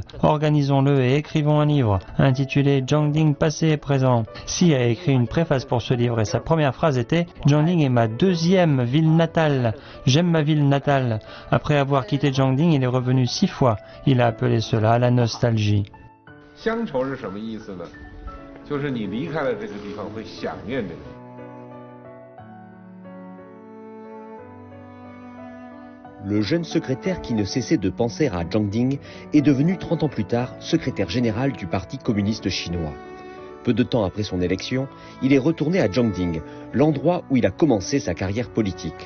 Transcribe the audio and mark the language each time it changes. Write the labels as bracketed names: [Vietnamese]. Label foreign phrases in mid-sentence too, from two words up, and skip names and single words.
[French] Organisons-le et écrivons un livre, intitulé Zhangding passé et présent. Xi a écrit une préface pour ce livre et sa première phrase était « Zhangding est ma deuxième ville natale. J'aime ma ville natale. » Après avoir quitté Zhangding, il est revenu 6 fois. Il a appelé cela la nostalgie. [Chinese] 乡愁是什么意思呢？就是你离开了这个地方会想念这个。 [French] Le jeune secrétaire qui ne cessait de penser à Zhangding est devenu 30 ans plus tard secrétaire général du Parti communiste chinois. Peu de temps après son élection, il est retourné à Zhangding, l'endroit où il a commencé sa carrière politique.